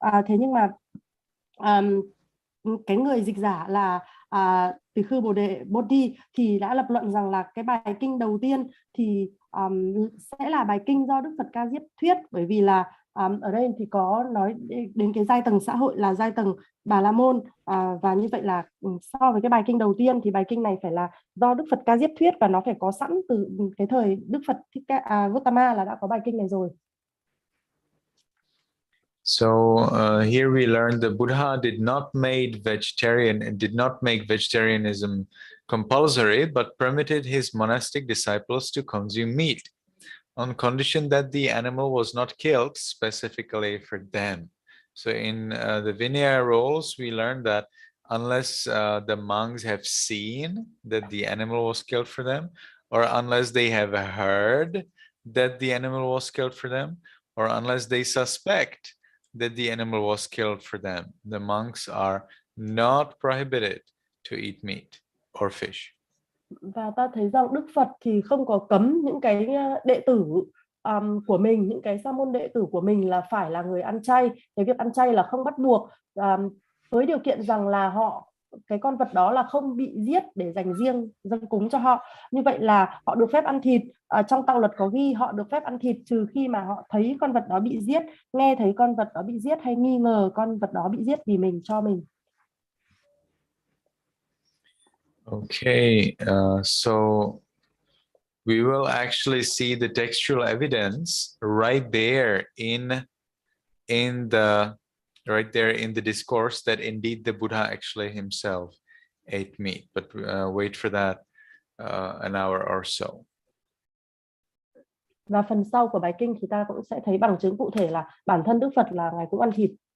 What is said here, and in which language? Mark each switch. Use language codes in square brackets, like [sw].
[vi] Thế nhưng mà cái người dịch giả là Tỳ Khưu Bồ Đề Bodhi thì đã lập luận rằng là cái bài kinh đầu tiên thì sẽ là bài kinh do Đức Phật Ca Diếp thuyết, bởi vì là ở đây thì có nói đến cái giai tầng xã hội là giai tầng Bà La Môn, và như vậy là so với cái bài kinh đầu tiên thì bài kinh này phải là do Đức Phật Ca Diếp thuyết, và nó phải có sẵn từ cái thời Đức Phật Gotama là đã có bài kinh này rồi. [en] So here we learn the Buddha did not make vegetarianism compulsory, but permitted his monastic disciples to consume meat on condition that the animal was not killed specifically for them. So in the Vinaya rules, we learn that unless the monks have seen that the animal was killed for them, or unless they have heard that the animal was killed for them, or unless they suspect that the animal was killed for them, the monks are not prohibited to eat meat or fish. [vi] Và ta thấy rằng Đức Phật thì không có cấm những cái đệ tử của mình, những cái sa môn đệ tử của mình là phải là người ăn chay. Cái việc ăn chay là không bắt buộc, với điều kiện rằng là cái con vật đó là không bị giết để dành riêng dâng cúng cho họ. Như vậy là họ được phép ăn thịt. Trong Tạo Luật có ghi họ được phép ăn thịt trừ khi mà họ thấy con vật đó bị giết, nghe thấy con vật đó bị giết, hay nghi ngờ con vật đó bị giết vì mình cho mình. [en] Okay, so we will actually see the textual evidence right there in the discourse that indeed the Buddha actually himself ate meat. But wait for that an hour or so. [vi] Và phần sau của bài kinh thì ta cũng sẽ thấy bằng chứng cụ thể là bản thân Đức Phật là ngài cũng ăn thịt.